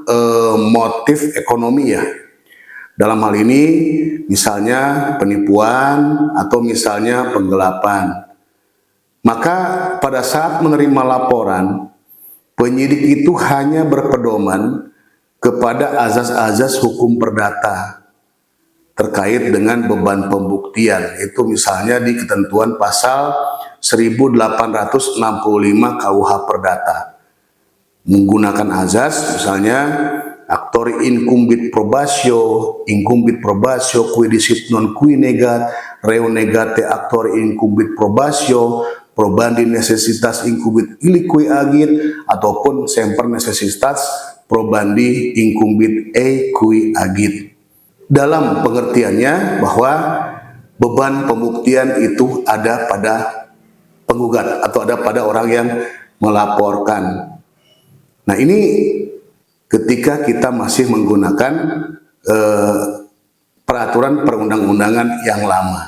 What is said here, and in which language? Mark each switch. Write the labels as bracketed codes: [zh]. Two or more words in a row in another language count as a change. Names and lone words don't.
[id] motif ekonomi ya, dalam hal ini misalnya penipuan atau misalnya penggelapan, maka pada saat menerima laporan, penyidik itu hanya berpedoman kepada azas-azas hukum perdata terkait dengan beban pembuktian. Itu misalnya di ketentuan pasal 1865 KUH Perdata. Menggunakan azas misalnya [la] actori incumbit probatio qui dicit non qui negat, reo negate actori incumbit probatio, probandi necessitas incumbit illiqui agit, ataupun semper necessitas probandi incumbit e qui agit. [id] Dalam pengertiannya bahwa beban pembuktian itu ada pada penggugat atau ada pada orang yang melaporkan. Nah, ini ketika kita masih menggunakan peraturan perundang-undangan yang lama.